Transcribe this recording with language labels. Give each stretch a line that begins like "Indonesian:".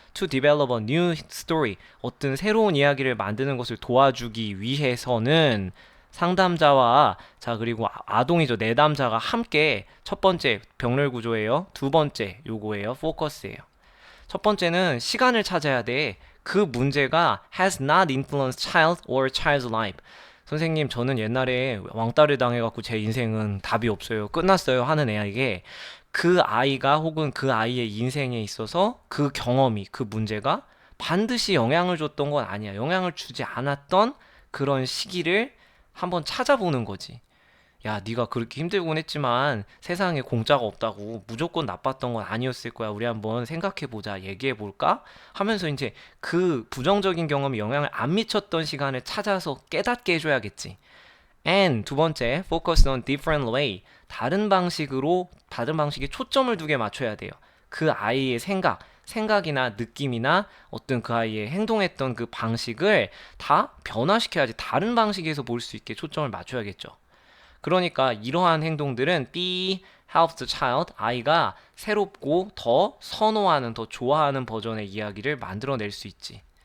English: To develop a new story.
Korean: 어떤 새로운 이야기를 만드는 것을 도와주기 위해서는 상담자와 자 그리고 아동이죠. 내담자가 함께 첫 번째 병렬 구조예요. 두 번째 요거예요. 포커스예요. 첫 번째는 시간을 찾아야 돼. 그 문제가
English: has not influenced child or child's life.
Korean: 선생님, 저는 옛날에 왕따를 당해갖고 제 인생은 답이 없어요. 끝났어요. 하는 애에게 그 아이가 혹은 그 아이의 인생에 있어서 그 경험이, 그 문제가 반드시 영향을 줬던 건 아니야. 영향을 주지 않았던 그런 시기를 한번 찾아보는 거지. 야, 네가 그렇게 힘들곤 했지만 세상에 공짜가 없다고 무조건 나빴던 건 아니었을 거야. 우리 한번 생각해 보자. 얘기해 볼까? 하면서 이제 그 부정적인 경험이 영향을 안 미쳤던 시간을 찾아서 깨닫게 해줘야겠지.
English: And
Korean: 두 번째,
English: focus on different way.
Korean: 다른 방식에 초점을 두게 맞춰야 돼요. 그 아이의 생각이나 느낌이나 어떤 그 아이의 행동했던 그 방식을 다 변화시켜야지 다른 방식에서 볼 수 있게 초점을 맞춰야겠죠. 그러니까 이러한 행동들은
English: B helps the child,
Korean: 아이가 새롭고 더 선호하는, 더 좋아하는 버전의 이야기를 만들어낼 수 있지.